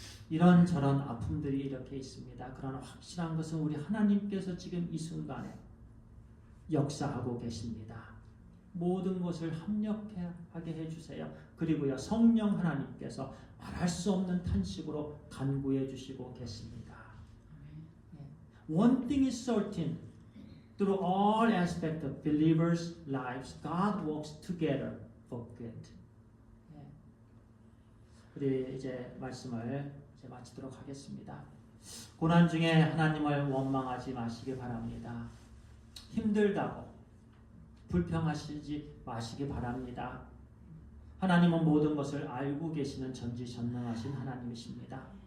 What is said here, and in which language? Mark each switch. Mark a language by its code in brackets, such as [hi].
[ko] 이런저런 아픔들이 이렇게 있습니다. 그러나 확실한 것은 우리 하나님께서 지금 이 순간에 역사하고 계십니다. 모든 것을 합력하게 해주세요. 그리고요, 성령 하나님께서 말할 수 없는 탄식으로 간구해 주시고 계십니다. [en] One thing is certain. Through all aspects of believers' lives, God works together for good. [ko] 우리 이제 말씀을 마치도록 하겠습니다. 고난 중에 하나님을 원망하지 마시기 바랍니다. 힘들다고 불평하시지 마시기 바랍니다. 하나님은 모든 것을 알고 계시는 전지전능하신 하나님이십니다.